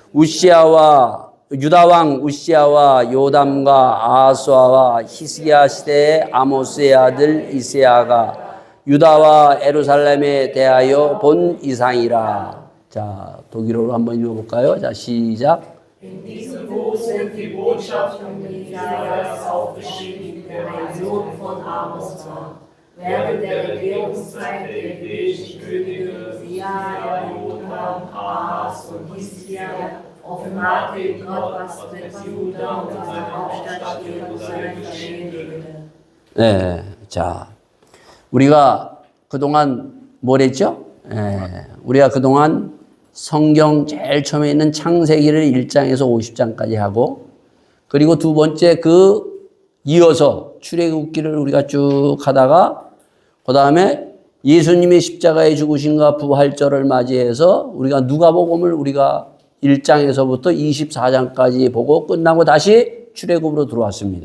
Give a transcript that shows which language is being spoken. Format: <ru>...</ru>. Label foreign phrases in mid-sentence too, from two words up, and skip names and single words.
<ko>유다 왕 우시야와 요담과 아하스와 히스기야 시대의 아모스의 아들 이세야가 유다와 예루살렘에 대하여 본 이상이라. 자, 독일어로 한번 읽어볼까요? 자, 시작.</ko> <de>In diesem Buch sind die Botschaften Jesajas aufgeschrieben, der ein Sohn von Amos war. Während der Regierungszeit der hebräischen Könige Josia, Jotham, Ahas und Hiskia offenbarte ihm Gott, was mit Juda und seiner Hauptstadt Jerusalem geschehen würde.</de> <ko>네, 자, 우리가 그동안 뭘 했죠? 우리가 그동안 성경 제일 처음에 있는 창세기를 1장에서 50장까지 하고, 그리고 두 번째 이어서 출애굽기를 우리가 쭉 하다가, 그 다음에 예수님의 십자가에 죽으신과 부활절을 맞이해서 우리가 누가복음을 우리가 1장에서부터 24장까지 보고 끝나고 다시 출애굽으로 들어왔습니다.</ko>